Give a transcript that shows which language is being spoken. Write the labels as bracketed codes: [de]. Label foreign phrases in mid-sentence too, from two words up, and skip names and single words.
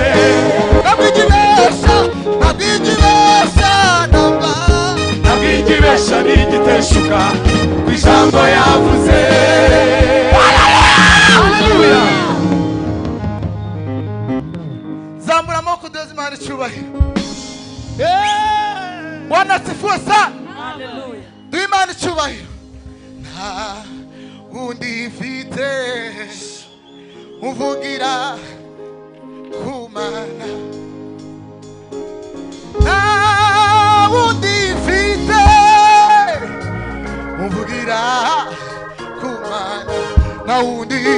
[rw] ntabwo igibesha namba ntabwo igibesha n'igiteshuka ku ijambo yavuze haleluya zamura amaboko duheze Imana icyubahiro [sw] Bwana asifiwe sana [rw] duhe Imana icyubahiro nta wundi mfite uvugira ku Mana nta wundi mfite uvugira ku Mana nta wundi